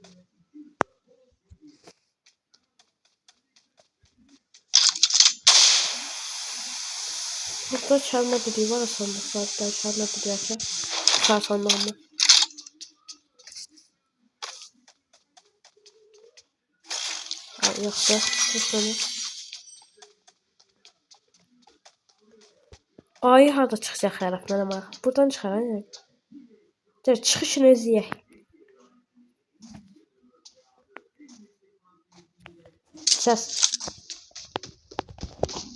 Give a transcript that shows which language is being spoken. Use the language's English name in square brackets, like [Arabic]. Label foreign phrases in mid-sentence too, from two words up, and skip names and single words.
[Turkish] Burada çalma düdüğü var sandıklarda çalma düdüğü açar. Çıkar sandığımı. Yoksa tutmanı. [Azerbaijani] Ayı harda çıxacaq xərəflərə bax. Buradan çıxar yəni. Çıxışını izləyək. Səs.